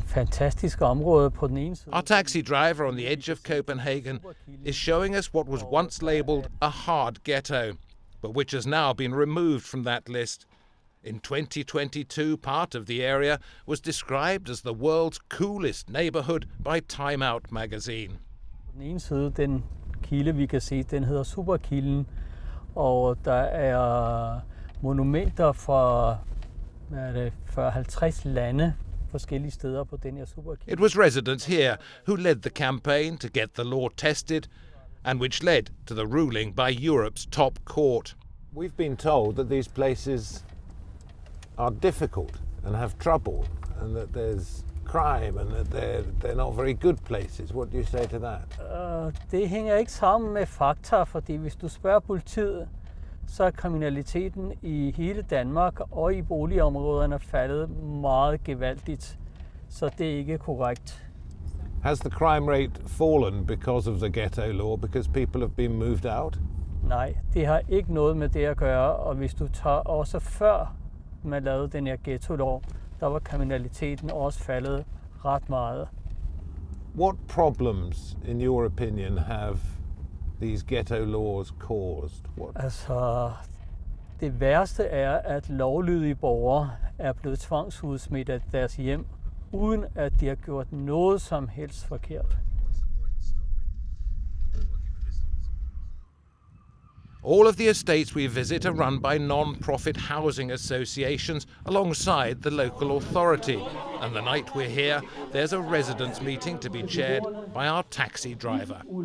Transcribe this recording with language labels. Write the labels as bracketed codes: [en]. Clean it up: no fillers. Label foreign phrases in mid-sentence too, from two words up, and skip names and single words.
[en] taxi driver on the edge of Copenhagen is showing us what was once labelled a hard ghetto, but which has now been removed from that list. In 2022, part of the area was described as the world's coolest neighbourhood by Time Out magazine. [da] På den ene side, den kilde, vi kan se, den hedder Superkilden, og der er monumenter fra 40-50 lande forskellige steder på den her Superkilde. [en] It was residents here who led the campaign to get the law tested, and which led to the ruling by Europe's top court. We've been told that these places are difficult and have trouble, and that there's crime, and that they're not very good places. What do you say to that? [da] Det hænger ikke sammen med fakta, fordi hvis du spørger politiet, så er kriminaliteten i hele Danmark og i boligområderne faldet meget gevaldigt, så det er ikke korrekt. [en] Has the crime rate fallen because of the Ghetto Law, because people have been moved out? [da] Nej, det har ikke noget med det at gøre, og hvis du tager også før man lavede den her Ghetto Law, der var kriminaliteten også faldet ret meget. [en] What problems, in your opinion, have these ghetto laws caused? [da] Altså, det værste er, at lovlydige borgere er blevet tvangsudsmidt af deres hjem, uden at de har gjort noget som helst forkert. [en] All of the estates we visit are run by non-profit housing associations alongside the local authority. And the night we're here, there's a residents' meeting to be chaired by our taxi driver.